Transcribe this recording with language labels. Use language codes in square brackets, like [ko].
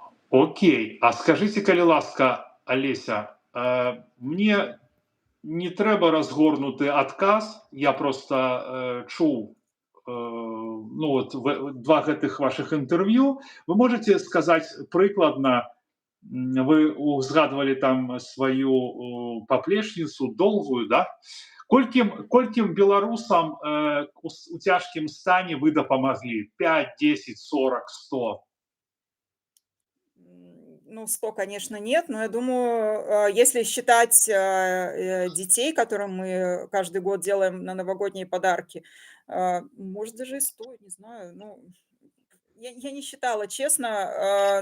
[be] Окей. [ru] А скажите, [be] калі ласка, Олеся, мне не трэба разгорнуты адказ, я просто чуў два гэтых ваших інтэрв'ю. [ru] Вы можете сказать [be] прыкладна, вы узгадывали там свою паплечніцу долгую, да? Колькім беларусам у цяжкім стане вы дапамаглі? 5, 10, 40, 100? [ru] Ну, 100, конечно, нет, но я думаю, если считать детей, которым мы каждый год делаем на новогодние подарки, может, даже и 100, не знаю. Ну, я не считала, честно.